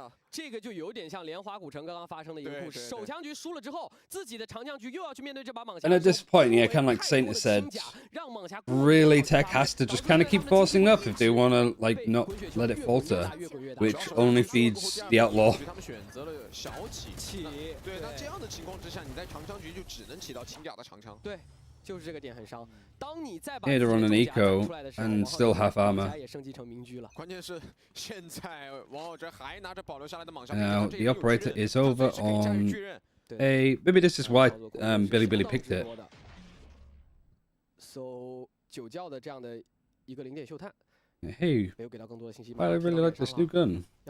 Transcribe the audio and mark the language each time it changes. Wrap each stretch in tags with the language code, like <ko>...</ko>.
<zh>这个就有点像莲花古城刚刚发生的一个故事。首枪局输了之后，自己的长枪局又要去面对这把蟒侠。</zh> <en>And at this point, yeah, kind of like Saint has said, really TEC has to just kind of keep forcing up if they want to like not let it falter, which only feeds the Outlaw.</en> <zh>他们选择了小起，对，那这样的情况之下，你在长枪局就只能起到轻甲的长枪。对。就是这个点很伤。当你再把</zh> <en>Yeah, they're on an eco and still half armor.</en> <zh>也升级成明狙了。关键是现在王浩哲还拿着保留下来的蟒侠。</zh> <en>Now the operator is over on A. Maybe this is why Billy picked it.</en> <zh>So 酒窖的这样的一个零点秀探。</zh> <en>Hey, I really like this new gun.</en>